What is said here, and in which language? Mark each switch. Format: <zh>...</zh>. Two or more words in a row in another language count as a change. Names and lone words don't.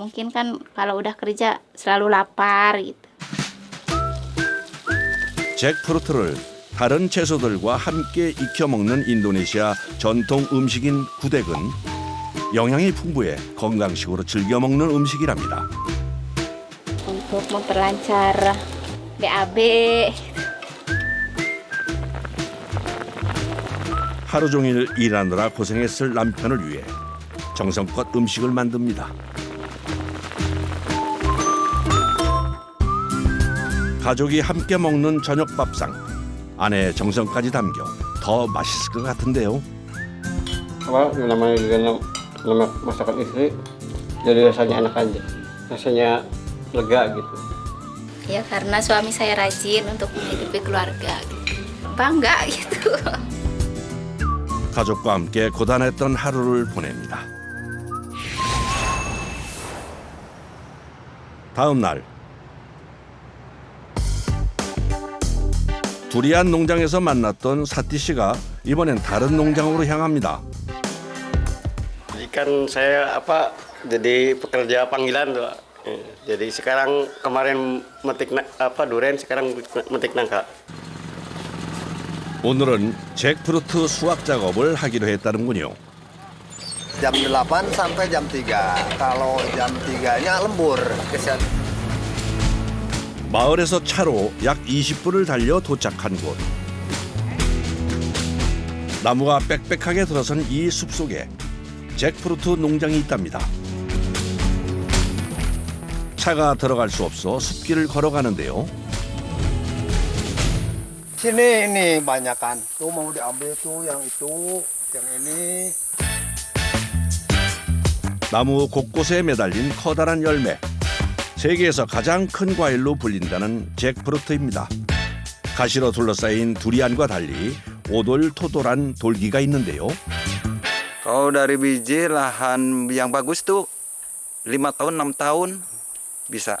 <id>Mungkin kan kalau udah kerja selalu lapar gitu.</id> <ko>잭프루트를 다른 채소들과 함께 익혀 먹는 인도네시아 전통 음식인 구덱은 영양이 풍부해 건강식으로 즐겨 먹는 음식이랍니다.</ko> <id>Untuk memperlancar BAB.</id> <ko>하루 종일 일하느라 고생했을 남편을 위해 정성껏 음식을 만듭니다. 가족이 함께 먹는 저녁 밥상. 아내의 정성까지 담겨 더 맛있을 것 같은데요.</ko> <id>Apa namanya juga nama masakan istri, jadi rasanya enak aja, rasanya lega gitu. Ya karena suami saya rajin untuk menghidupi keluarga gitu. Bangga gitu.</id> <ko>가족과 함께 고단했던 하루를 보냅니다. 다음 날 두리안 농장에서 만났던 사띠 씨가 이번엔 다른 농장으로 향합니다.</ko> <id>Kan saya jadi pekerja panggilan tuh. Jadi sekarang kemarin metik durian, sekarang metik nangka.</id> <ko>오늘은 잭프루트 수확 작업을 하기로 했다는군요.</ko> <id>Jam 8 sampai jam 3. Kalau jam 3-nya lembur.</id> <ko>마을에서 차로 약 20분을 달려 도착한 곳. 나무가 빽빽하게 들어선 이 숲속에 잭프루트 농장이 있답니다. 차가 들어갈 수 없어 숲길을 걸어가는데요.</ko> <id>Sini ini banyak kan. Tuh mau diambil tuh yang itu, yang ini.</id> <ko>나무 곳곳에 매달린 커다란 열매. 세계에서 가장 큰 과일로 불린다는 잭프루트입니다. 가시로 둘러싸인 두리안과 달리 오돌토돌한 돌기가 있는데요.</ko> <id>Kalau dari biji lahan yang bagus tuh 5 tahun 6 tahun bisa.</id>